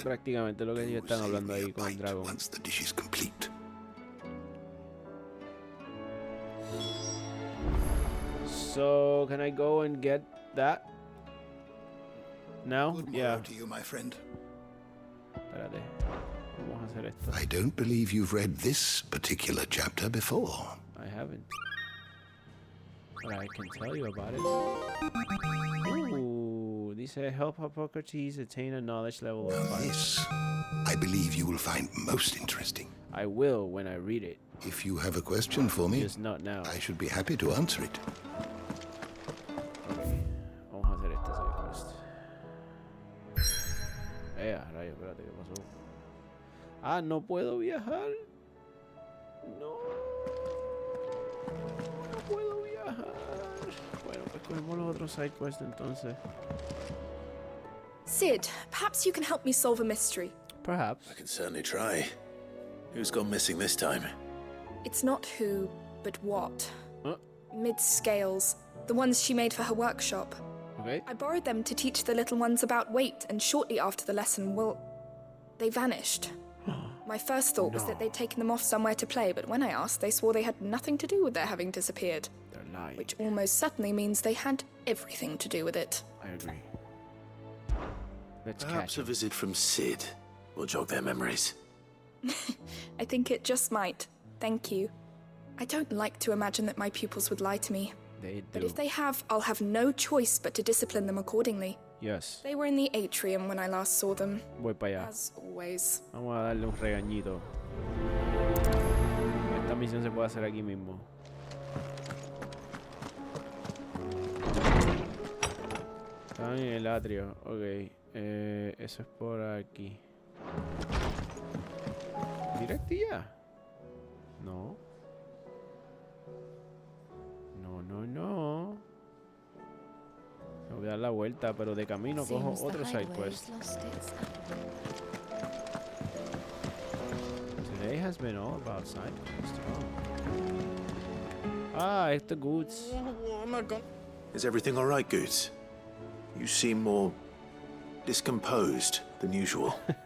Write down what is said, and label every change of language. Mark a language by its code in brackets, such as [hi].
[es] prácticamente lo que ellos están hablando ahí con el dragón. [en] once the dish is complete. So, can I go and get that? Now? Good Yeah. morrow to you, my friend. [es] Espérate. Vamos a hacer esto. [en] I don't believe you've read this particular chapter before. I haven't. But I can tell you about it. Ooh, these help Hippocrates attain a knowledge level of 5. This, I believe you will find most interesting. I will when I read it. If you have a question for me, Just not now. I should be happy to answer it. [es] Okay. Vamos a hacer este side quest. Rayo, espérate, ¿qué pasó? Ah, no puedo viajar. No. No puedo viajar. Bueno, pues cogemos los otros side quests entonces. [en] Sid, perhaps you can help me solve a mystery. Perhaps. I can certainly try. Who's gone missing this time? It's not who, but what. Mid-scales, the ones she made for her workshop. Okay. I borrowed them to teach the little ones about weight, and shortly after the lesson, they vanished. My first thought was that they'd taken them off somewhere to play, but when I asked, they swore they had nothing to do with their having disappeared. They're lying. Which almost certainly means they had everything to do with it. I agree. Perhaps a visit from Sid will jog their memories. I think it just might. Thank you. I don't like to imagine that my pupils would lie to me. They do. But if they have, I'll have no choice but to discipline them accordingly. Yes. They were in the atrium when I last saw them. [es] Voy para allá. [en] As always. [es] Vamos a darle un regañito. Esta misión se puede hacer aquí mismo. Están en el atrio. Ok. Eso es por aquí. ¿Directo ya? No. No. Me voy a dar la vuelta, pero de camino cojo otro side quest. [en] Today has been all about side quests. Ah, it's the goods. Oh my god. Is everything all right, Goots? You seem more discomposed than usual.